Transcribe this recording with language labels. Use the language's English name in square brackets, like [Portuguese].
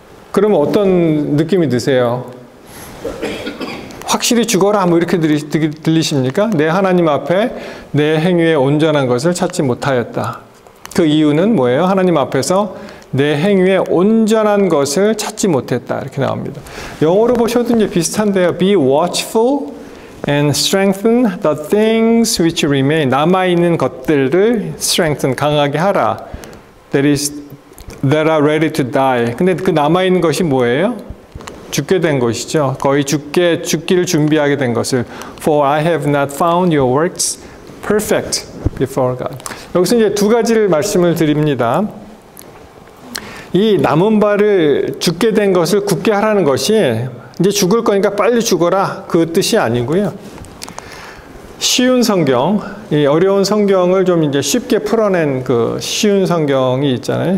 [Korean] 그러면 어떤 느낌이 드세요? 확실히 죽어라 뭐 이렇게 들리십니까? 내 하나님 앞에 내 행위에 온전한 것을 찾지 못하였다. 그 이유는 뭐예요? 하나님 앞에서 내 행위에 온전한 것을 찾지 못했다. 이렇게 나옵니다. 영어로 보셔도 이제 비슷한데요. [English] Be watchful and strengthen the things which remain. [Korean] 남아있는 것들을 [English] strengthen, [Korean] 강하게 하라. [English] That are ready to die. [Korean] 근데 그 남아있는 것이 뭐예요? 죽게 된 것이죠. 거의 죽기를 준비하게 된 것을. [English] For I have not found your works perfect before God. [Korean] 여기서 이제 두 가지를 말씀을 드립니다. 이 남은 바를 죽게 된 것을 굳게 하라는 것이 이제 죽을 거니까 빨리 죽어라 그 뜻이 아니고요. 쉬운 성경, 이 어려운 성경을 좀 이제 쉽게 풀어낸 그 쉬운 성경이 있잖아요.